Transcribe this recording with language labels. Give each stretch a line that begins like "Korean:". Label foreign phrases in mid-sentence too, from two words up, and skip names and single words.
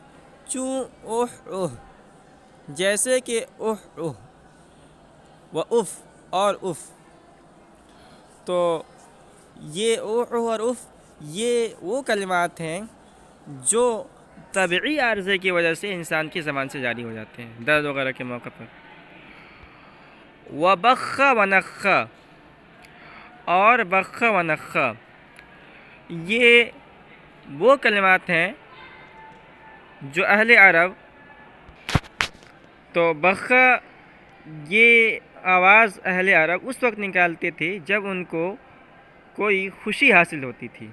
Urdu: چوں اوہ جیسے کہ اوہ و اف اور اف۔ تو یہ اوہ اور اف یہ وہ کلمات ہیں جو طبعی عارضے کی وجہ سے انسان کی زبان سے جاری ہو جاتے ہیں درد وغیرہ کے موقع پر۔ وبخ و نخ، اور بخ و نخ یہ وہ کلمات ہیں جو اہل عرب، تو بخ یہ آواز اہل عرب اس وقت نکالتے تھے جب ان کو کوئی خوشی حاصل ہوتی تھی۔